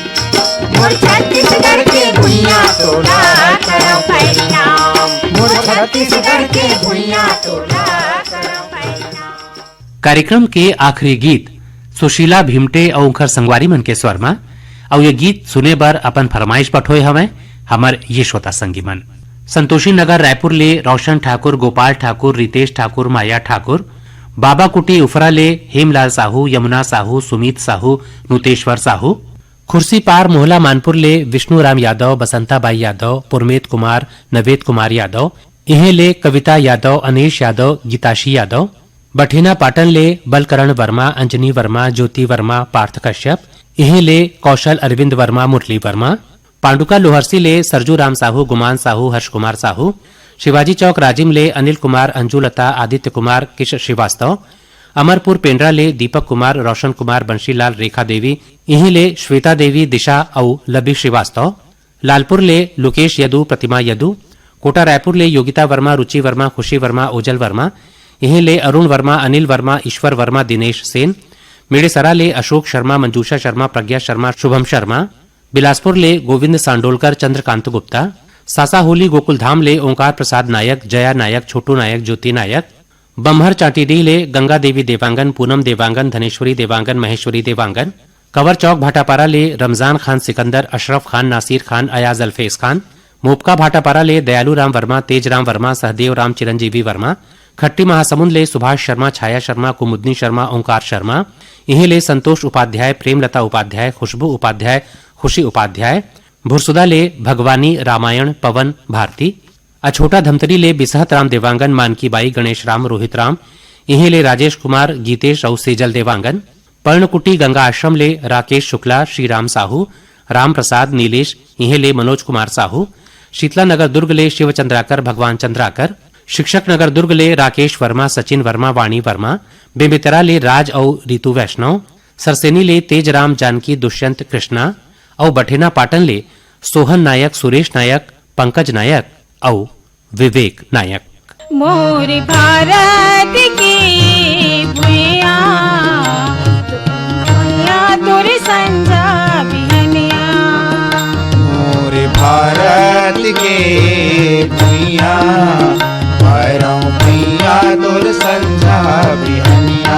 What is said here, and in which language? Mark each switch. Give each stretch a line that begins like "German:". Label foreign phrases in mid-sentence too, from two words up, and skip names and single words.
Chhattisgarhi: मोर छत्तीसगढ़ के भुइयां तोला करो परिणाम मोर छत्तीसगढ़ के भुइयां तोला करो परिणाम कार्यक्रम के आखिरी गीत सुशीला भीमटे और उनकर संगवारी मन के स्वर में और ये गीत सुने बर अपन फरमाइश पठोए हमें हमर ये श्रोता संगी मन संतोषी नगर रायपुर ले रोशन ठाकुर गोपाल ठाकुर रितेश ठाकुर माया ठाकुर बाबा कुटी उफरा ले हेमलाल साहू यमुना साहू सुमित साहू नुतेश्वर साहू खुर्सी पार मोहला मानपुर ले विष्णुराम यादव बसंताबाई यादव पुरमेत कुमार नवेद कुमार यादव इहे ले कविता यादव अनीश यादव गीताशी यादव बठेना पाटन ले बलकरण वर्मा अंजनी वर्मा ज्योति वर्मा पार्थ कश्यप इहे ले कौशल अरविंद वर्मा मुरली वर्मा पांडुका लोहरसी ले सरजू राम साहू गुमान साहू हर्ष कुमार साहू शिवाजी चौक राजिम ले अनिल कुमार अंजुलता आदित्य कुमार किश श्रीवास्तव अमरपुर पेंड्रा ले दीपक कुमार रोशन कुमार बंशीलाल रेखा देवी इही ले श्वेता देवी दिशा औ लबी श्रीवास्तव लालपुर ले लोकेश यदु प्रतिमा यदु कोटा रायपुर ले योगिता वर्मा रुचि वर्मा खुशी वर्मा ओजल वर्मा इही ले अरुण वर्मा अनिल वर्मा ईश्वर वर्मा दिनेश सेन मेड़ेसरा ले अशोक शर्मा मंजूषा शर्मा प्रज्ञा शर्मा शुभम शर्मा बिलासपुर ले गोविंद सांडोलकर चंद्रकांत गुप्ता सासा होली गोकुल धाम ले ओंकार प्रसाद नायक जया नायक छोटू नायक ज्योति नायक बम्हर चाटीडीह ले गंगा देवी देवांगन पूनम देवांगन धनेश्वरी देवांगन महेश्वरी देवांगन कवर चौक भाटापारा ले रमजान खान सिकंदर अशरफ खान नासिर खान अयाज अल्फेज खान मोपका भाटापारा ले दयालू राम वर्मा तेज राम वर्मा सहदेव राम चिरंजीवी वर्मा खट्टी महासमुंद ले सुभाष शर्मा छाया शर्मा कुमुदनी शर्मा ओंकार शर्मा इही ले संतोष उपाध्याय प्रेमलता उपाध्याय खुशबू उपाध्याय खुशी उपाध्याय भुरसुदा ले भगवानी रामायण पवन भारती अछोटा धमतरी ले बिसहत राम देवांगन मानकी बाई गणेश राम रोहित राम इही ले राजेश कुमार गीतेश और सेजल देवांगन पर्णकुटी गंगा आश्रम ले राकेश शुक्ला श्रीराम साहू राम प्रसाद नीलेश इहे ले मनोज कुमार साहू शीतला नगर दुर्ग ले शिव चंद्राकर भगवान चंद्राकर शिक्षक नगर दुर्ग ले राकेश वर्मा सचिन वर्मा वाणी वर्मा बेमेतरा ले राज और रितु वैष्णव सरसेनी ले तेज राम जानकी दुष्यंत कृष्णा और बठेना पाटन ले सोहन नायक सुरेश नायक पंकज नायक और विवेक नायक मोर भारत की भुइया तोर संजा बिहनिया मोर भारत के भुइया भैरव भैया तोर संझा बिहनिया